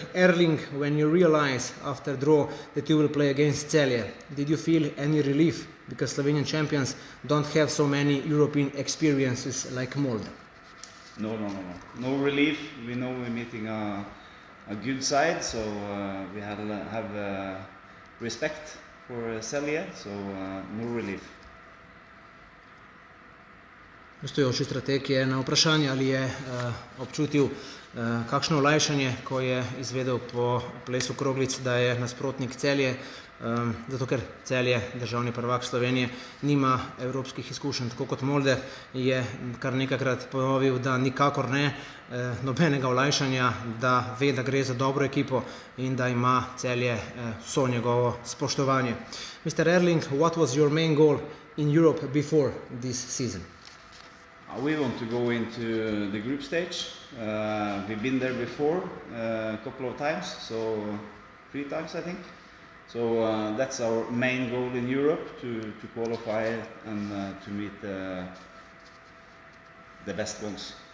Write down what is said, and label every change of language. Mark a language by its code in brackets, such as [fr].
[en] Erling, when you realize after draw that you will play against Celje, did you feel any relief because Slovenian champions don't have so many European experiences like Molde? No relief. We know we're meeting a good side, so we have respect for Celje, so no relief. [sl] Gostujoči strateg je na vprašanje, ali je občutil kakšno olajšanje, ko je izvedel po plesu kroglic, da je nasprotnik Celje, zato ker Celje, državni prvak Slovenije, nima evropskih izkušenj, tako kot Molde, je kar nekajkrat ponovil, da nikakor ne, nobenega olajšanja, da ve, da gre za dobro ekipo in da ima Celje vso njegovo spoštovanje. [en] Mr. Erling, what was your main goal in Europe before this season? We want to go into the group stage. We've been there before a couple of times, so 3 times I think. So that's our main goal in Europe, to qualify and to meet the best ones.